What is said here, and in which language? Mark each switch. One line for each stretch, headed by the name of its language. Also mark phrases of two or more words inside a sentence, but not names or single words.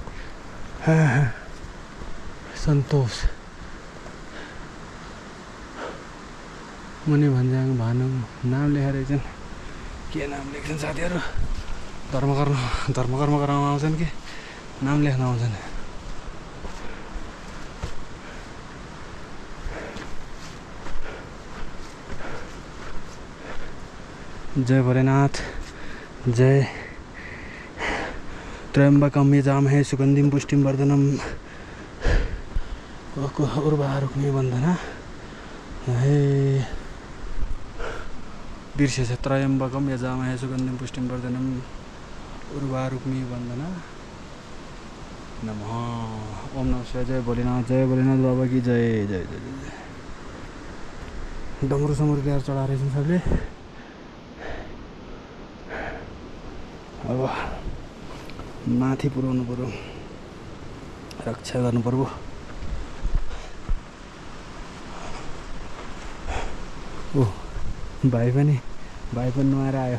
Nepali: सन्तोष मुनि भन्ज्याङ भानु नाम लेखेर एकछिन के नाम लेख्छन् साथीहरू? धर्मकर्म गराउन आउँछन् कि नाम लेख्न आउँछन्?
Sanskrit: जय भोलेनाथ, जय त्र्यम्बकम यजामहे सुगन्धिं पुष्टिं वर्धनम् उर्वारुक्मी वन्दना।
Nepali: हे बिर्सेछ,
Sanskrit: त्र्यम्बकम यजामहे सुगन्धिं पुष्टिं वर्धनम् उर्वारुक्मी वन्दना नमः। ओम नमः शिवाय।
Hindi: जय भोलेनाथ बाबा की जय जय जय जय।
Nepali: डमरू समरू ल्याएर चढाएर छन् सबले। अब माथि पुर्याउनु पर्यो, रक्षा गर्नु पर्यो। ओ भाइ पनि नुहाएर आयो।